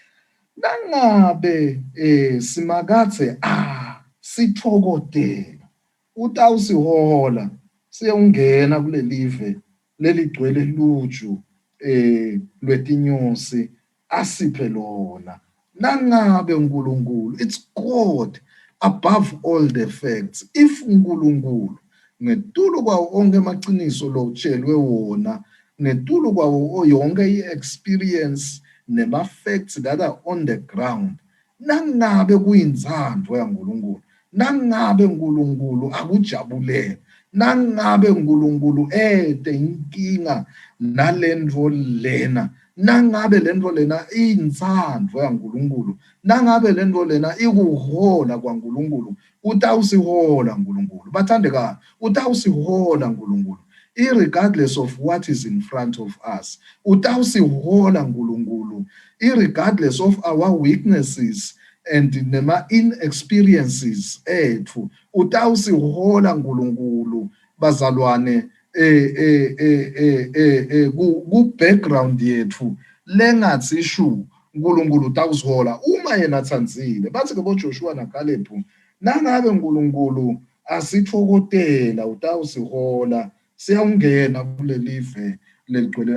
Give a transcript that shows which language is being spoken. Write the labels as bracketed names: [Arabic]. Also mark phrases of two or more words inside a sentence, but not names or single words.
[Swati] Nangabe simakathe sithokodela utawusihola siyongena kulelive leligcwele luju lwetinyosi asiphe lona. Nangabe uNkulunkulu, [English] it's God above all the facts. [Swati] If uNkulunkulu ngetulu kwawo onke amaciniso lo utshelwe wona, ngetulu kwawo yonke i-experience nema-facts [English] that are on the ground, [Swati] nangabe kuyinzandvo yaNkulunkulu, nangabe uNkulunkulu akujabulela, nangabe uNkulunkulu inkinga nalendvo lena, nangabe lendvo lena iyinzandvo yaNkulunkulu, nangabe lendvo lena ikuhola kwaNkulunkulu, utawusihola uNkulunkulu. Bathandekayo, utawusihola uNkulunkulu. [English] Irregardless of what is in front of us, [Swati] utawusihola uNkulunkulu. [English] Irregardless of our weaknesses [Swati] and nema inexperiences ethu, utawusihola uNkulunkulu. Bazalwane, ku background yethu lengathi shu uNkulunkulu utawusihola uma yena tsandzile. Bathi ke boJoshua naKalebu, nangabe uNkulunkulu asithokotela utawusihola, siyawungena kulelive leligcwele.